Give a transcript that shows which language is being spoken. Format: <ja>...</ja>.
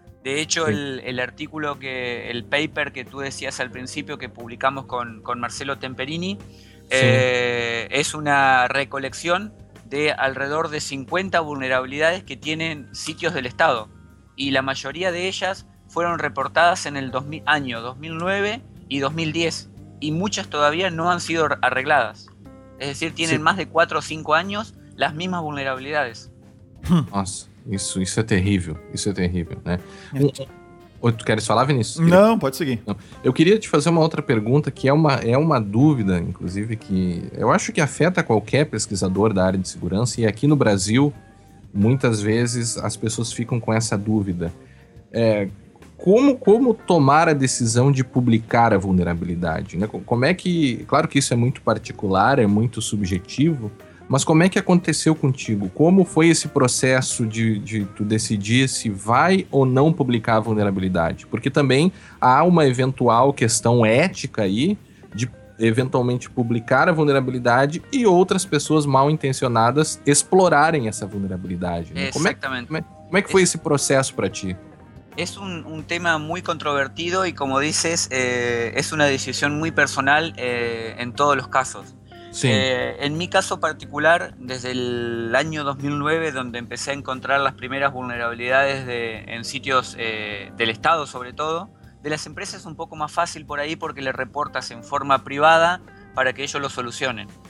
<es>De hecho, el artículo, el paper que tú decías al principio, que publicamos con Marcelo Temperini, es una recolección de alrededor de 50 vulnerabilidades que tienen sitios del Estado. Y la mayoría de ellas fueron reportadas en el año 2009 y 2010, y muchas todavía no han sido arregladas. Es decir, tienen más de 4 o 5 años las mismas vulnerabilidades.</es> <pt>Nossa, isso é terrível, isso é terrível, né? Tu queres falar, Vinícius? Não, pode seguir. Não. Eu queria te fazer uma outra pergunta, que é uma dúvida, inclusive, que eu acho que afeta qualquer pesquisador da área de segurança, e aqui no Brasil, muitas vezes, as pessoas ficam com essa dúvida. Como tomar a decisão de publicar a vulnerabilidade? Né? Como é que... Claro que isso é muito particular, é muito subjetivo, mas como é que aconteceu contigo? Como foi esse processo de tu decidir se vai ou não publicar a vulnerabilidade? Porque também há uma eventual questão ética aí de eventualmente publicar a vulnerabilidade e outras pessoas mal intencionadas explorarem essa vulnerabilidade. Né? Exatamente. Como é que foi esse processo para ti?</pt> <es>Es un tema muy controvertido y, como dices, es una decisión muy personal en todos los casos. Sí. En mi caso particular, desde el año 2009, donde empecé a encontrar las primeras vulnerabilidades en sitios del Estado, sobre todo, de las empresas es un poco más fácil por ahí porque le reportas en forma privada para que ellos lo solucionen.</es>